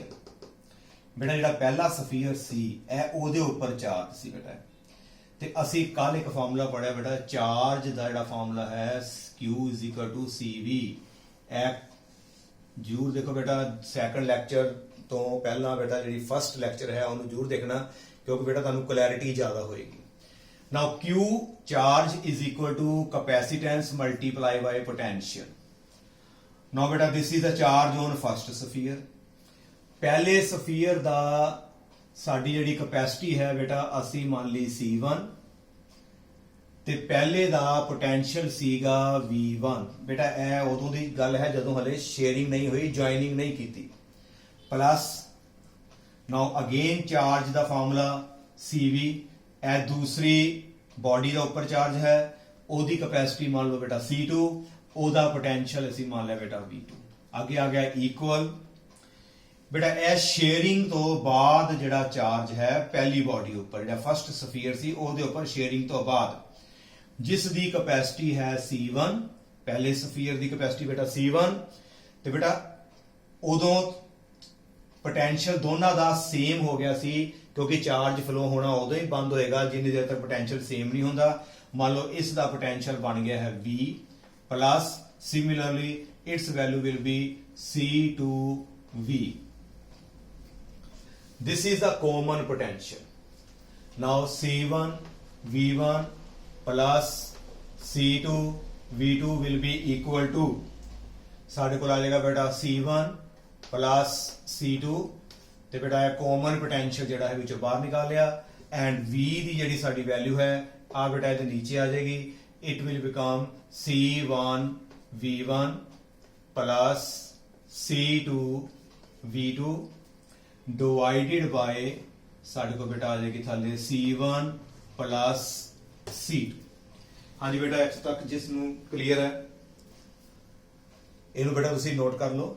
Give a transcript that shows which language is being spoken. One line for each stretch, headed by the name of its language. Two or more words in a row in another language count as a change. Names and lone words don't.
Punjabi: बेटा ਜਿਹੜਾ ਪਹਿਲਾ ਸਫੀਅਰ ਸੀ ਇਹ ਉਹਦੇ ਉੱਪਰ ਚਾਰਜ ਸੀ ਬੇਟਾ। ਤੇ ਅਸੀਂ ਕੱਲ ਇੱਕ ਫਾਰਮੂਲਾ ਪੜਿਆ ਬੇਟਾ ਚਾਰਜ ਦਾ ਜਿਹੜਾ ਫਾਰਮੂਲਾ ਹੈ
English: Q is equal to CV।
Punjabi: ਇਹ ਜ਼ਰੂਰ ਦੇਖੋ ਬੇਟਾ
English: second lecture
Punjabi: ਤੋਂ ਪਹਿਲਾਂ ਬੇਟਾ ਜਿਹੜੀ
English: first lecture
Punjabi: ਹੈ ਉਹਨੂੰ ਜ਼ਰੂਰ ਦੇਖਣਾ ਕਿਉਂਕਿ ਬੇਟਾ ਤੁਹਾਨੂੰ ਕਲੈਰਿਟੀ ਜ਼ਿਆਦਾ ਹੋਏਗੀ।
English: now Q charge is equal to capacitance multiplied by potential। now beta this is the charge on first sphere।
Punjabi: ਪਹਿਲੇ ਸਫੀਅਰ ਦਾ ਸਾਡੀ ਜਿਹੜੀ ਕਪੈਸਿਟੀ ਹੈ ਬੇਟਾ ਅਸੀਂ ਮੰਨ ਲਈ C1 ਤੇ ਪਹਿਲੇ ਦਾ ਪੋਟੈਂਸ਼ੀਅਲ ਸੀਗਾ V1। ਬੇਟਾ ਇਹ ਉਦੋਂ ਦੀ ਗੱਲ ਹੈ ਜਦੋਂ ਹਲੇ ਸ਼ੇਅਰਿੰਗ ਨਹੀਂ ਹੋਈ, ਜੁਆਇਨਿੰਗ ਨਹੀਂ ਕੀਤੀ।
English: plus now again charge
Punjabi: ਦਾ ਫਾਰਮੂਲਾ CV। ਇਹ ਦੂਸਰੀ ਬੋਡੀ ਦਾ ਉੱਪਰ ਚਾਰਜ ਹੈ, ਉਹਦੀ ਕਪੈਸਿਟੀ ਮੰਨ ਲਓ ਬੇਟਾ C2, ਉਹਦਾ ਪੋਟੈਂਸ਼ੀਅਲ ਅਸੀਂ ਮੰਨ ਲਿਆ ਬੇਟਾ V2। ਅੱਗੇ ਆ ਗਿਆ ਇਕੁਅਲ। ਬੇਟਾ ਇਹ ਸ਼ੇਅਰਿੰਗ ਤੋਂ ਬਾਅਦ ਜਿਹੜਾ ਚਾਰਜ ਹੈ ਪਹਿਲੀ ਬੋਡੀ ਉੱਪਰ ਜਿਹੜਾ
English: first sphere
Punjabi: ਸੀ ਉਹਦੇ ਉੱਪਰ ਸ਼ੇਅਰਿੰਗ ਤੋਂ ਬਾਅਦ ਜਿਸ ਦੀ ਕੈਪੇਸਿਟੀ ਹੈ C1, ਪਹਿਲੇ ਸਫੀਅਰ ਦੀ ਕੈਪੇਸਿਟੀ ਬੇਟਾ C1, ਤੇ ਬੇਟਾ ਉਦੋਂ ਪੋਟੈਂਸ਼ੀਅਲ ਦੋਨੋਂ ਕਾ ਸੇਮ ਹੋ ਗਿਆ ਸੀ, ਕਿਉਂਕਿ
English: charge flow
Punjabi: ਹੋਣਾ ਉਦੋਂ ਹੀ ਬੰਦ ਹੋਏਗਾ ਜਿੰਨੀ ਦੇਰ ਤੱਕ ਪੋਟੈਂਸ਼ੀਅਲ ਸੇਮ ਨਹੀਂ ਹੁੰਦਾ।
Hindi: मान लो इसका पोटेंशियल बन गया है
English: V plus similarly its value will be C2V. this is the common potential. now C1 V1 plus C2 V2 will be equal to,
Punjabi: ਸਾਡੇ ਕੋ ਆ ਜਾਏਗਾ ਬੇਟਾ
English: C1 plus C2,
Punjabi: ਤੇ बेटा
English: common potential
Punjabi: ਜਿਹੜਾ ਹੈ ਵਿੱਚੋਂ ਬਾਹਰ ਨਿਕਾਲ ਲਿਆ, एंड V ਦੀ ਜਿਹੜੀ ਸਾਡੀ ਵੈਲਿਊ ਹੈ ਆ बेटा ਇਹਦੇ ਨੀਚੇ ਆ ਜਾਏਗੀ।
English: it will become C1 V1 plus C2 V2 divided by
Punjabi: ਸਾਡੇ ਕੋ ਬੇਟਾ ਆ ਜਾਏਗੀ ਥੱਲੇ
English: C1 plus C2.
Punjabi: ਹਾਂ ਜੀ ਬੇਟਾ ਇੱਥੇ ਤੱਕ ਜਿਸਨੂੰ ਕਲੀਅਰ ਹੈ ਇਹਨੂੰ ਬੇਟਾ ਤੁਸੀਂ ਨੋਟ ਕਰ ਲੋ।